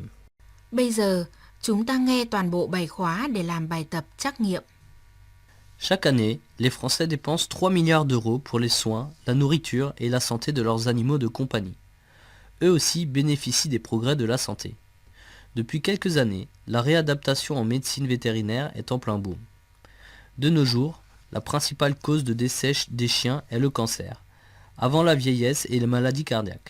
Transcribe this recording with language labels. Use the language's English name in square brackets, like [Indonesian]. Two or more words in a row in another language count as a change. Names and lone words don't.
[Vietnamese] Bây giờ, chúng ta nghe toàn bộ bài khóa để làm bài tập trắc nghiệm. [French] Chaque année, les Français dépensent 3 milliards d'euros pour les soins, la nourriture et la santé de leurs animaux de compagnie. Eux aussi bénéficient des progrès de la santé. Depuis quelques années, la réadaptation en médecine vétérinaire est en plein boom. De nos jours, la principale cause de décès des chiens est le cancer, avant la vieillesse et les maladies cardiaques.